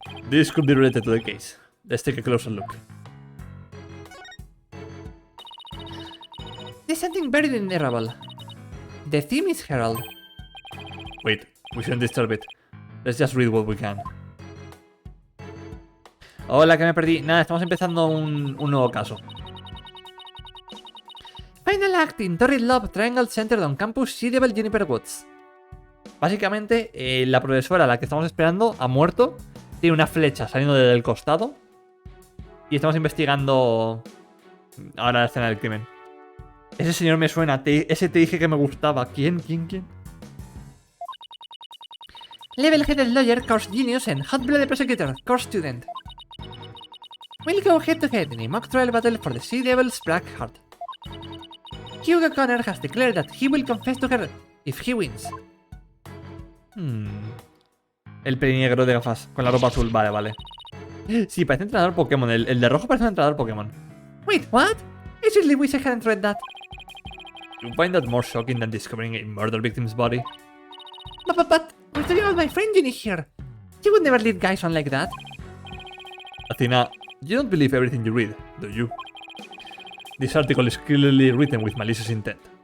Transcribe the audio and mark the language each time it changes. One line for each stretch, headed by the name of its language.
English: This could be related to the case. Let's take a closer look. There's something buried in the rubble. The theme is Herald. Wait, we shouldn't disturb it. Let's just read what we can.
Spanish: Hola, que me perdí. Nada, estamos empezando un nuevo caso.
English: Final act in Torrid Love Triangle centered on campus Cerebral Juniper Woods.
Spanish: Básicamente, la profesora a la que estamos esperando ha muerto. Tiene una flecha saliendo del costado. Y estamos investigando ahora la escena del crimen. Ese señor me suena. Ese te dije que me gustaba. ¿Quién?
English: Level-headed lawyer, course genius, and hot-blooded prosecutor, course student. We'll go head-to-head in a mock trial battle for the Sea Devil's Black Heart. Hugo Connor has declared that he will confess to her if he wins.
Spanish: El pelinegro de gafas con la ropa azul. Vale. Sí, parece entrenador Pokémon. El de rojo parece un entrenador Pokémon.
English: Wait, what? I really wish I hadn't read that. You find that more shocking than discovering a murder victim's body? But we're talking about my friend Ginny here. She would never lead guys on like that. Athena, you don't believe everything you read, do you? This article is clearly written with malicious intent.